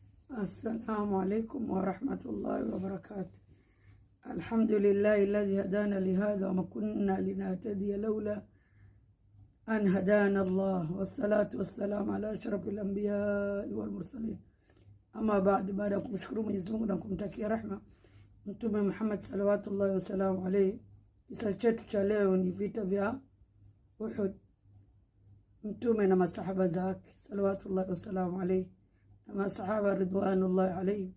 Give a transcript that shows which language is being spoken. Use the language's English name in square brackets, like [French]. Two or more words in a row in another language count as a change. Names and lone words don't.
[Arabic] السلام عليكم ورحمة الله وبركاته. الحمد لله الذي هدانا لهذا وما كنا لنهتدي لولا أن هدانا الله، والصلاة والسلام على أشرف الأنبياء والمرسلين. أما بعد [Swahili] kumshukuru Mwenyezi Mungu na kumtakia rehema Mtume Muhammad [Arabic] صلوات الله وسلامه عليه. [Swahili] Kisa chetu cha leo ni vita vya Uhud. Mtume na masahaba zake [Arabic] صلوات الله وسلامه عليه [Swahili] na masahaba [Arabic] رضوان الله عليه.